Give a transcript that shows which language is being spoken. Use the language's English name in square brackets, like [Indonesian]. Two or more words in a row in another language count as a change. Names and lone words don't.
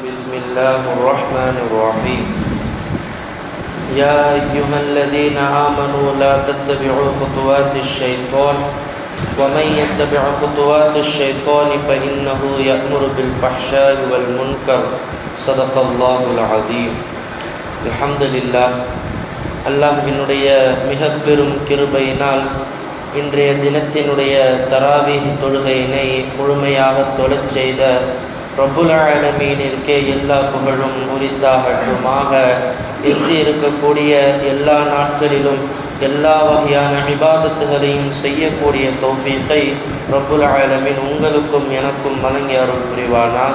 [Arabic] بسم الله الرحمن الرحيم يا أيها الذين آمنوا لا تتبعوا خطوات الشيطان ومن يتبع خطوات الشيطان فإنه يأمر بالفحشاء والمنكر صدق الله العظيم. الحمد لله. [Tamil] அல்லாஹ்வினுடைய மிக பெரும் கிருபையினால் இன்றைய தினத்தினுடைய தராவீஹ் தொழுகையினை முழுமையாக தொழச் செய்த [Arabic] رب العالمين [Tamil] எல்லா புகழும் உரித்தாகட்டுமாக. எஞ்சி இருக்கக்கூடிய எல்லா நாட்களிலும் எல்லா வகையான இபாதத்துகளையும் செய்யக்கூடிய தௌஃபீக்கை [Arabic] رب العالمين [Tamil] உங்களுக்கும் எனக்கும் வழங்கி அருள் புரிவானாக.